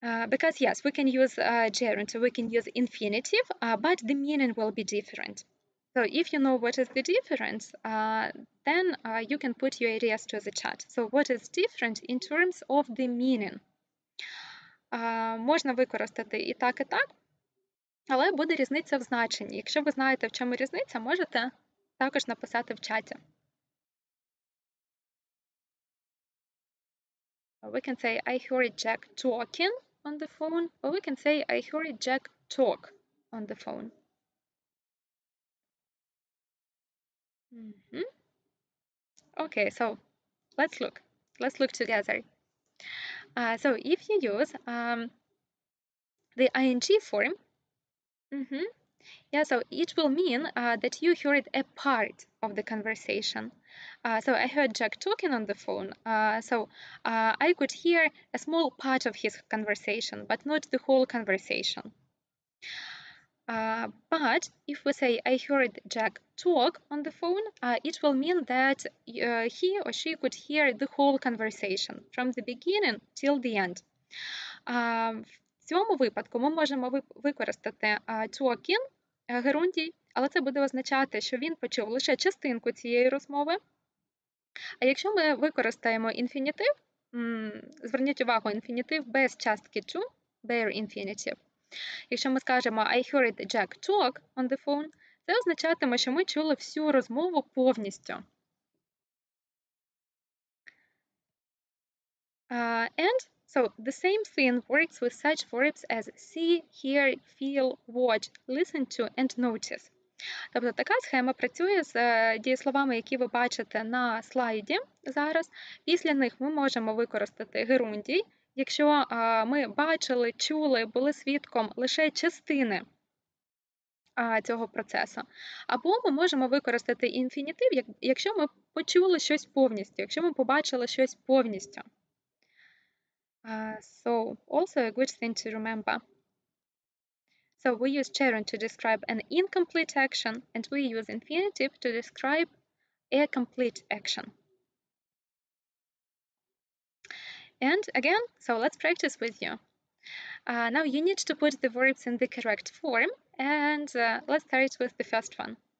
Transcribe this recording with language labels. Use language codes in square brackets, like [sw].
[en] Because yes, we can use gerund, so we can use infinitive, but the meaning will be different. So if you know what is the difference, then you can put your ideas to the chat. So what is different in terms of the meaning? [uk] Можна використати і так, але буде різниця в значенні. Якщо ви знаєте, в чому різниця, можете також написати в чаті. [en] We can say, I heard Jack talking on the phone, or we can say, I heard Jack talk on the phone. Okay, so let's look. Let's look together. So if you use the ing form, yeah, so it will mean that you heard a part of the conversation. So I heard Jack talking on the phone. I could hear a small part of his conversation, but not the whole conversation. But if we say I heard Jack talk on the phone, it will mean that he or she could hear the whole conversation from the beginning till the end. [uk] В цьому випадку ми можемо використати talking, герундій, але це буде означати, що він почув лише частинку цієї розмови. А якщо ми використаємо інфінітив, зверніть увагу, інфінітив без частки to, bare infinitive. Якщо ми скажемо [en] I heard Jack talk on the phone, [uk] це означатиме, що ми чули всю розмову повністю. [en] And so the same thing works with such verbs as see, hear, feel, watch, listen to and notice. [uk] Тобто така схема працює з дієсловами, які ви бачите на слайді зараз. Після них ми можемо використати герундій, якщо ми бачили, чули, були свідком лише частини цього процесу. Або ми можемо використати інфінітив, якщо ми почули щось повністю, якщо ми побачили щось повністю. [en] So also a good thing to remember. So we use gerund to describe an incomplete action, and we use infinitive to describe a complete action. And again, so let's practice with you. Now you need to put the verbs in the correct form, and let's start with the first one.